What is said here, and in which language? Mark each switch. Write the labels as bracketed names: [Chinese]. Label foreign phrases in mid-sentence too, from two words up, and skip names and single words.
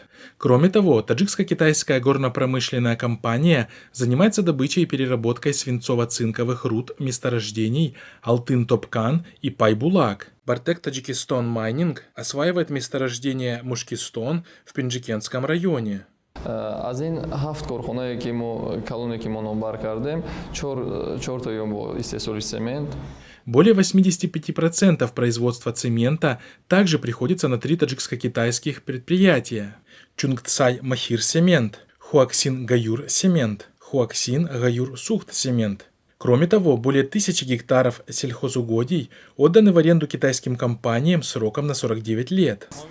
[Russian] Кроме того, таджикско-китайская горно-промышленная компания занимается добычей и переработкой свинцово-цинковых руд месторождений Алтын-Топкан и Пайбулак. Бартек Таджикистон Майнинг осваивает месторождение Мушкистон в Пенджикентском районе. [Tajik] аз ин 7 корхонае ки мо калоне ки мо номбар кардем 4 то бо истеҳсол цемент. [Russian] Более 85% производства цемента также приходится на 3 таджикско-китайских предприятия: Чунгцай Махир Цемент, Хуаксин Гаюр Цемент, Хуаксин Гаюр Сухт Цемент. Кроме того, более 1000 гектаров сельхозугодий отданы в аренду китайским компаниям сроком на 49 лет.